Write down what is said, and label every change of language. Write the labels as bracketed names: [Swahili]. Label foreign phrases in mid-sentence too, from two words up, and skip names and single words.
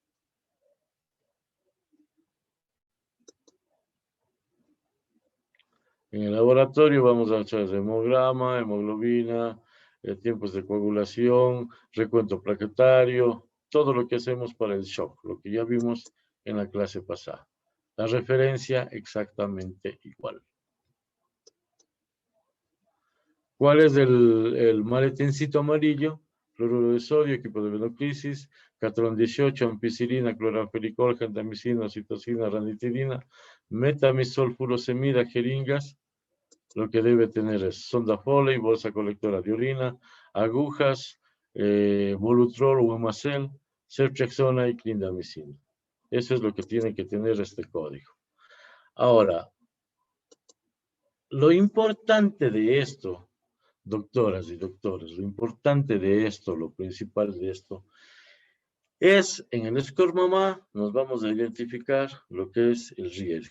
[Spanish] En el laboratorio vamos a hacer hemograma, hemoglobina, tiempos de coagulación, recuento plaquetario, todo lo que hacemos para el shock, lo que ya vimos en la clase pasada. La referencia exactamente igual. ¿Cuál es el maletincito amarillo? Cloruro de sodio, equipo de venoclisis, catrón 18, ampicilina, cloranfenicol, gentamicina, citocina, ranitidina, metamisol, furosemida, jeringas, lo que debe tener es sonda Foley, bolsa colectora de orina, agujas, Volutrol o Umacel, Ceftriaxona y clindamicina. Eso es lo que tiene que tener este código. Ahora, lo importante de esto, doctoras y doctores, lo importante de esto, lo principal de esto, es en el score mamá nos vamos a identificar lo que es el riesgo.